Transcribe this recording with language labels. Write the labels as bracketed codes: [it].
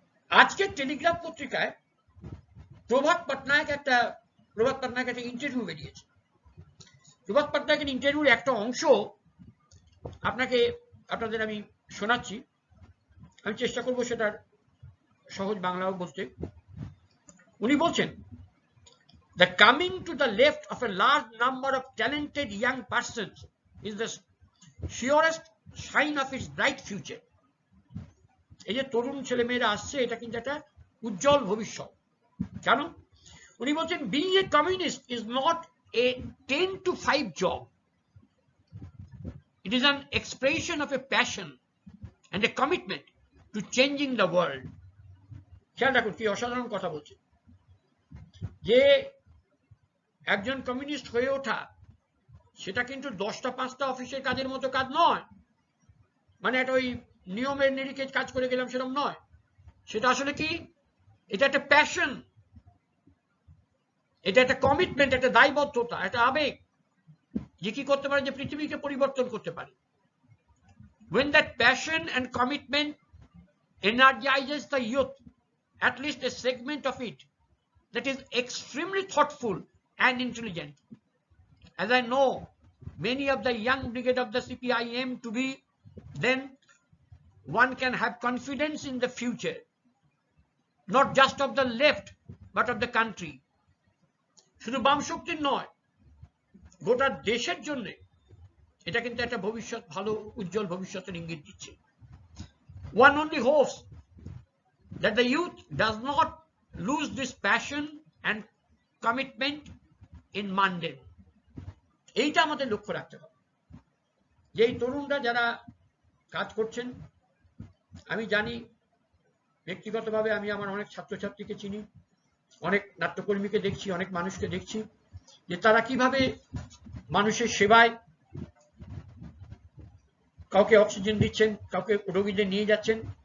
[bn] আজকের টেলিগ্রাফ পত্রিকায় প্রভাত পটনায়ক একটা ইন্টারভিউ বেরিয়েছে। প্রভাত পটনায়কের ইন্টারভিউর একটা অংশ আপনাদের আমি শোনাচ্ছি। আমি চেষ্টা করব সেটার সহজ বাংলাও বলতে। উনি বলছেন, [en] The coming to the left of a large number of talented young persons is the surest sign of its bright future. [bn] এই যে তরুণ ছেলেমেয়েরা আসছে, এটা কিন্তু একটা উজ্জ্বল ভবিষ্যৎ। কেন? উনি বলছেন, [en] being a communist is not a 10 to 5 job. It is an expression of a passion and a commitment to changing the world. [bn] খেয়াল রাখুন কি অসাধারণ কথা বলছে, যে একজন কমিউনিস্ট হয়ে ওঠা সেটা কিন্তু 10টা 5টা অফিসের কাজের মতো কাজ নয়, মানে একটা ওই নিয়মের নিরিখে কাজ করে গেলাম সেরকম নয়। সেটা আসলে কি, এটা একটা প্যাশন, এটা একটা কমিটমেন্ট, একটা দায়বদ্ধতা, একটা আবেগ, যে কি করতে পারে, যে পৃথিবীকে পরিবর্তন করতে পারে। [en] When that passion and commitment energizes the youth, at least a segment of it that is extremely thoughtful and intelligent, as I know many of the young brigade of the CPIM to be, then one can have confidence in the future, not just of the left but of the country. [bn] শুধু বাম শক্তির নয়, গোটা দেশের জন্য এটা কিন্তু একটা ভবিষ্যৎ, ভালো উজ্জ্বল ভবিষ্যতের ইঙ্গিত দিচ্ছে। [en] One only hopes that the youth does not lose this passion and commitment in mundane. [bn] এইটা আমাদের লক্ষ্য রাখতে হবে, যে এই তরুণরা যারা কাজ করছেন, আমি জানি ব্যক্তিগতভাবে, আমি আমার অনেক ছাত্রছাত্রীকে চিনি, অনেক নাট্যকর্মীকে দেখছি, অনেক মানুষকে দেখছি, যে তারা কিভাবে মানুষের সেবায়, কাউকে অক্সিজেন দিচ্ছেন, কাউকে রোগীদের নিয়ে যাচ্ছেন।